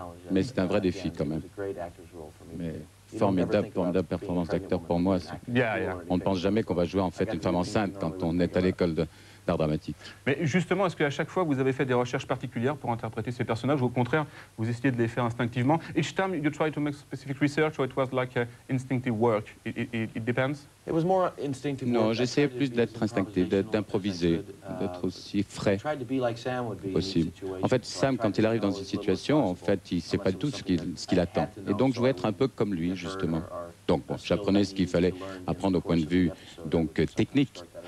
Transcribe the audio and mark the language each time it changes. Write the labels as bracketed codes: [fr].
[fr] Mais c'est un vrai défi quand même. Mais formidable performance d'acteur pour moi. On ne pense jamais qu'on va jouer en fait une femme enceinte quand on est à l'école d'art dramatique. Mais justement, est-ce qu'à chaque fois, vous avez fait des recherches particulières pour interpréter ces personnages, ou au contraire, vous essayez de les faire instinctivement? [en] Each time you try to make specific research, or it was like instinctive work? It depends? [fr] Non, j'essayais plus d'être instinctif, d'improviser, d'être aussi frais que possible. En fait, Sam, quand il arrive dans une situation, en fait, il ne sait pas du tout ce qu'il attend. Et donc, je voulais être un peu comme lui, justement. Donc, bon, j'apprenais ce qu'il fallait apprendre au point de vue donc, technique.